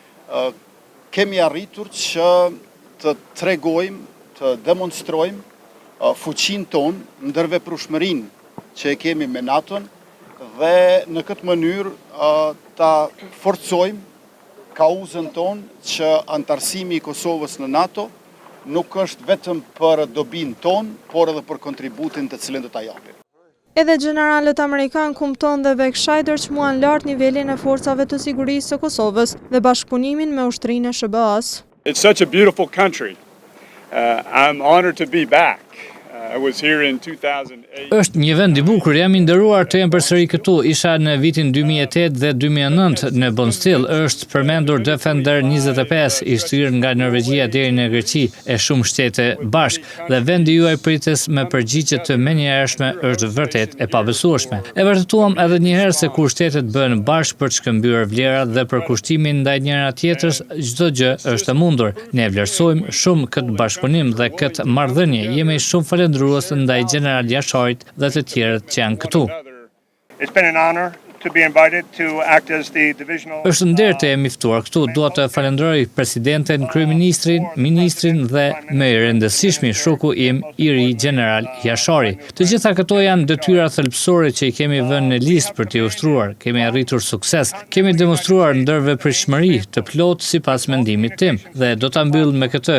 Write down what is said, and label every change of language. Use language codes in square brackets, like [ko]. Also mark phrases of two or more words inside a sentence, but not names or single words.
[sq] kemi arritur që të tregojmë, të demonstrojmë fuqin ton, ndërveprueshmërinë që e kemi me NATO-n dhe në këtë mënyrë ta forcojmë kauzën ton që antarësimi i Kosovës në NATO nuk është vetëm për dobin ton, por edhe për kontributin të cilin do ta japim. Edhe generalët amerikan Compton dhe Beckscheider çmuan lart nivelin e forcave të sigurisë së Kosovës dhe bashkëpunimin me ushtrinë e SBA-s. [en] It's such a beautiful country. I'm honored to be back. I was here in 2008. [sq] Është një vend i bukur, jam i nderuar të jem përsëri këtu. Isha në vitin 2008 dhe 2009 në Bonstill. Është përmendur Defender 25 i shtrirë nga Norvegjia deri në Greqi e shumë shtete bashkë dhe vendi juaj prites me përgjigje të menjëhershme është vërtet e pabesueshme. E vërtetuam edhe një herë se kur shtetet bëhen bashkë për të shkëmbyer vlerat dhe për kushtimin ndaj njëra tjetrës, çdo gjë është e mundur. Ne vlerësojmë shumë këtë bashkëpunim dhe këtë marrëdhënie. Jemi shumë falendërues ndaj General Jasharit dhe të tjerët që janë këtu. [en] It's been an honor to be invited to act as the divisional. [sq] Është nder të jemi ftuar këtu. Dua të falenderoj presidenten, kryeministrin, ministrin dhe më i rëndësishmi shoku im i ri General Jashari. Të gjitha këto janë detyra thelbësore që i kemi vënë në listë për t'i ushtruar. Kemi arritur sukses. Kemi demonstruar ndërveprimshmëri të plotë sipas mendimit tim dhe do ta mbyll me këtë.